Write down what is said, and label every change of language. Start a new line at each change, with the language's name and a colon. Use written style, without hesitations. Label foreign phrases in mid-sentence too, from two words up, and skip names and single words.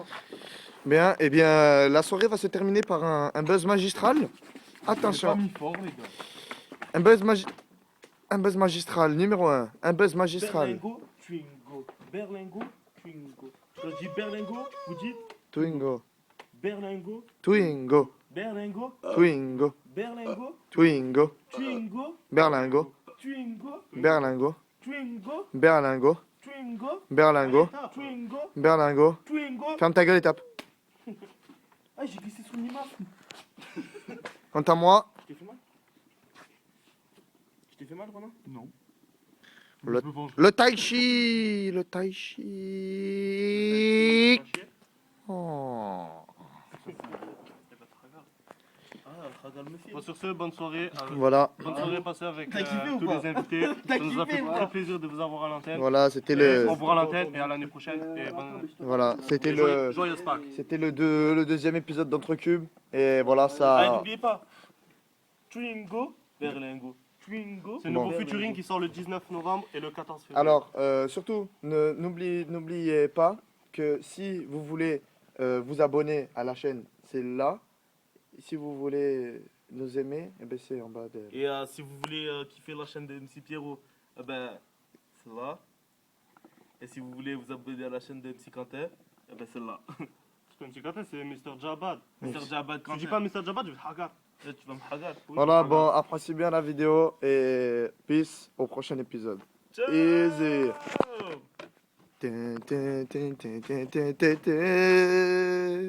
French: Bien, eh bien, la soirée va se terminer par un buzz magistral. Pas Attention, mis fort, les gars. un buzz magistral, numéro 1. Un buzz magistral. Berlingo, Twingo. Berlingo, Twingo. Quand je dis Berlingo, vous dites Twingo. Berlingo, Twingo, Berlingo, Twingo, Berlingo, Twingo, Twingo, Berlingo, Twingo, Berlingo, Twingo, Berlingo, Twingo, Berlingo, Twingo, Berlingo. Twingo. Ferme ta gueule et tape. Ah, j'ai glissé sous l'image. Quant à moi, Je t'ai fait mal? Je t'ai fait mal, Romain? Non. Le- Je me venge. le tai chi, le tai chi. Oh. Ah, regarde le film. Bon, sur ce, bonne soirée. Voilà, Bonne soirée passée avec T'as kiffé ou tous pas? les invités. T'as Ça nous a kiffé fait ou pas? très plaisir de vous avoir à l'antenne. voilà, c'était Au le, revoir à l'antenne et à l'année prochaine. Et voilà, c'était le, joyeuse Pâques. c'était le deuxième épisode d'Entrecube et voilà Ah, ça. n'oubliez pas. Twingo, Berlingo. Twingo. C'est le Bon. nouveau Futuring qui sort le 19 novembre et le 14 février. Alors, surtout, n'oubliez pas que si vous voulez vous abonner à la chaîne, c'est là. Si vous voulez nous aimer, eh ben c'est en bas de. Et si vous voulez kiffer la chaîne de MC Pierrot, eh ben, c'est là. Et si vous voulez vous abonner à la chaîne de MC Quentin, eh ben, c'est là. Parce que MC Quentin, c'est Mr. Jabad. Mr. Jabad Tu Quentin. dis pas Mr. Jabad, je vais te hagar. Eh, tu vas me hagar. Voilà, bon, appréciez bien la vidéo et peace au prochain épisode. Ciao. Easy. Tin, tin, tin, tin, tin, tin, tin, tin.